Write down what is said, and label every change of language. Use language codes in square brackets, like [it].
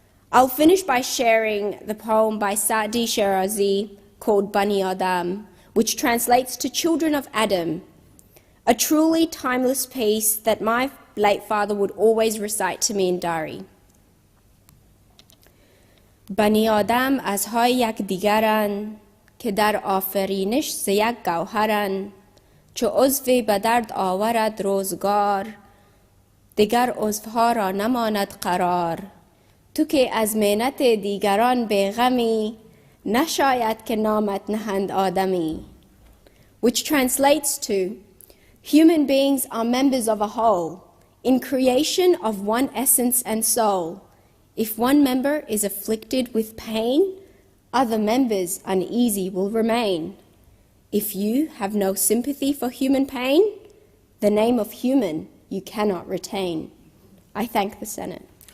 [en] I'll finish by sharing the poem by Saadi Shirazi called Bani Adam, which translates to Children of Adam, a truly timeless piece that my late father would always recite to me in Dari. [fa] بنی آدم ازهای یکدیگرند که در آفرینش ز یک گوهرند چو عضوی به درد آورد روزگار دیگر عضوها را نماند قرار تو که از محنت دیگران بیغمی نشاید که نامت نهند آدمی. [en] Which translates to, human beings are members of a whole, in creation of one essence and soul. If one member is afflicted with pain, other members uneasy will remain. If you have no sympathy for human pain, the name of human you cannot retain. I thank the Senate.